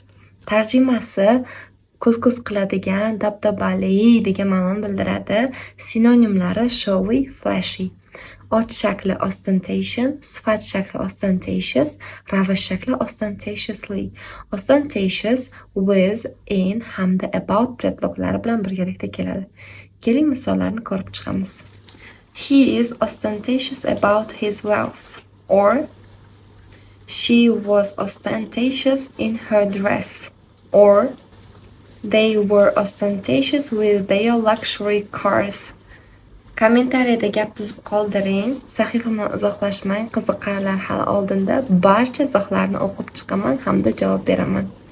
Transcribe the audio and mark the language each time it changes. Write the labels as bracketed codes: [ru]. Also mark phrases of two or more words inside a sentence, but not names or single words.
[uz] Tarjimasi ko'z-ko'z qiladigan, dabdabali degan ma'noni bildiradi. Sinonimlari [en] showy, flashy. [uz] Ot shakli ostentation, sifat shakli ostentatious, ravish shakli ostentatiously. [en] Ostentatious with, [uz] in hamda about predloglari bilan birgalikda keladi. Keling misollarni ko'rib chiqamiz. [en] He is ostentatious about his wealth. Or she was ostentatious in her dress. Or they were ostentatious with their luxury cars. [uz] Kommentariyada gap tuzib qoldiring. Sahifamdan uzoqlashmang. Qiziqarlar hali oldinda. Barcha izohlarni o'qib chiqaman hamda javob beraman.